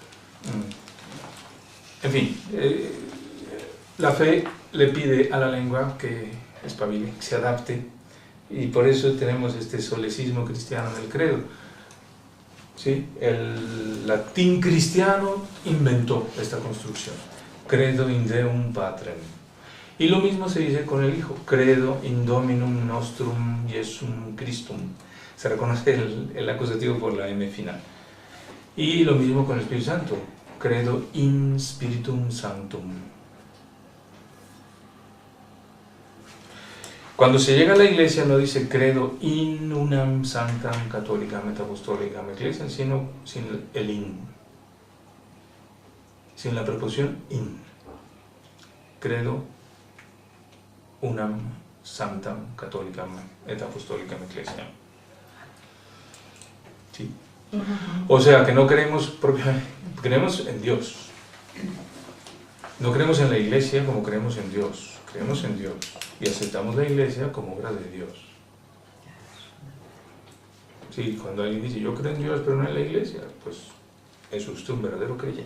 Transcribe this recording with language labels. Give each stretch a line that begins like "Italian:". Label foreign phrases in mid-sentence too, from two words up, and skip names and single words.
Spanish: En fin, la fe le pide a la lengua que espabile, que se adapte, y por eso tenemos este solecismo cristiano en el credo. ¿Sí? El latín cristiano inventó esta construcción,
Latin: credo in deum patrem.
Spanish: Y lo mismo se dice con el Hijo,
Latin: credo in Dominum nostrum Jesum Christum.
Spanish: Se reconoce el acusativo por la M final. Y lo mismo con el Espíritu Santo,
Latin: credo in Spiritum Sanctum.
Spanish: Cuando se llega a la Iglesia no dice
Latin: credo in unam sanctam católicam et apostolicam ecclesiam,
Spanish: sino sin el in, sin la preposición in.
Latin: Credo unam sanctam catholicam et apostolicam ecclesiam.
Spanish: ¿Sí? O sea que no creemos propiamente, creemos en Dios. No creemos en la Iglesia como creemos en Dios. Creemos en Dios y aceptamos la Iglesia como obra de Dios. Sí, cuando alguien dice yo creo en Dios pero no en la Iglesia, pues es usted un verdadero creyente.